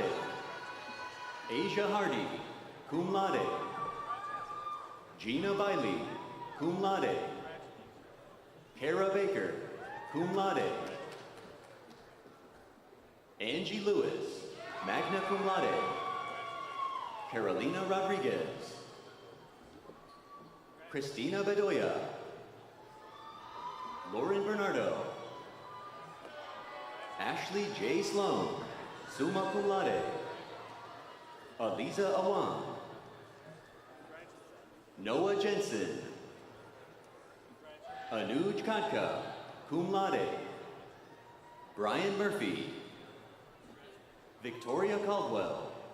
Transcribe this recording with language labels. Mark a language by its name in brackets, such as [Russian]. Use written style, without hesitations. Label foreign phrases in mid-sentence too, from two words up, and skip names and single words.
[English] Asia Hardy, [Latin] cum laude. [English] Gina Bailey, [Latin] cum laude. [English] Kara Baker, [Latin] cum laude. [English] Angie Lewis, [Latin] magna cum laude. [English] Carolina Rodriguez. Christina Bedoya. Lauren Bernardo. Ashley J. Sloan, [Latin] summa cum laude. [English] Aliza Awan. Noah Jensen. Anuj Katka, [Latin] cum laude. [English] Brian Murphy. Victoria Caldwell.